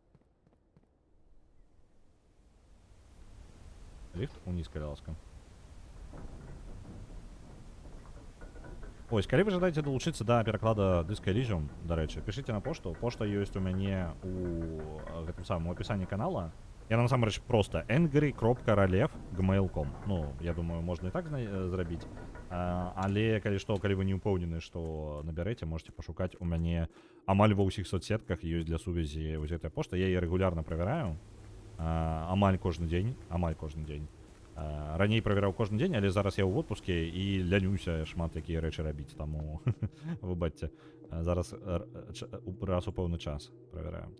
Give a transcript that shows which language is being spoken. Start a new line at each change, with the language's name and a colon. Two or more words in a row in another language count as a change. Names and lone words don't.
Belarusian: Ліфт уніз, калі ласка. Ось, калі вы жадаеце далучыцца да пераклада Disco Elysium, дарэчы, пішыце на пошту. Пошта ёсць у мяне у гэтым самым апісанні канала. Яна насамрэч проста angry.ralev@gmail.com. Ну, я думаю, можна і так зрабіць. Але калі што, калі вы не ўпэўнены, што набярэце, можете пашукаць у мяне амаль ва ўсіх соцсетках ёсць для сувязі вось гэтая пошта. Я яе рэгулярна правяраю. Амаль кожны дзень. Раней правяраў кожны дзень, але зараз я ў отпуске і лянюся шмат якія рэчы рабіць, таму выбачце, зараз раз у пэўны час правяраю.